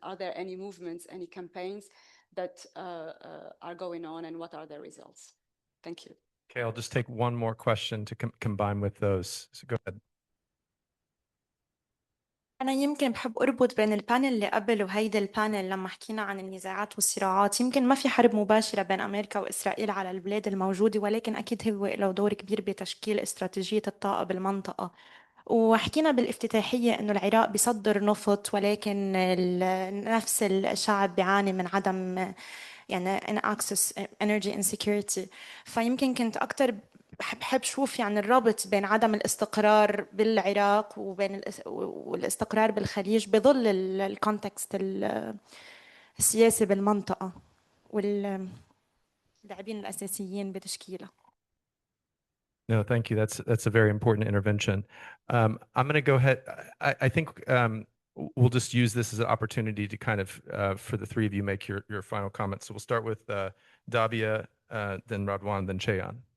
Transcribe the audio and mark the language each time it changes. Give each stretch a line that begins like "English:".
English: Are there any movements, any campaigns that are going on, and what are their results? Thank you. Okay, I'll just take one more question to combine with those. So go ahead.
Arabic: أنا يمكن بحب أربط بين البانل اللي قبل وهيدا البانل لما حكينا عن النزاعات والصراعات. يمكن ما في حرب مباشرة بين أمريكا وإسرائيل على البلاد الموجودة، ولكن أكيد هو له دور كبير بتشكيل استراتيجية الطاقة بالمنطقة. وحكينا بالافتتاحية إنه العراق بيصدر نفط، ولكن نفس الشعب بيعاني من عدم يعني
English: access energy insecurity.
Arabic: فيمكن كنت أكتر بحب شوف يعني الرابط بين عدم الاستقرار بالعراق وبين والاستقرار بالخليج بظل الكونتكست السياسي بالمنطقة واللاعبين الأساسيين بتشكيلها.
English: No, thank you. That's a very important intervention. I'm going to go ahead. I think we'll just use this as an opportunity to kind of, for the three of you, make your final comments. So we'll start with Dabia, then Radwan, then Cheyan.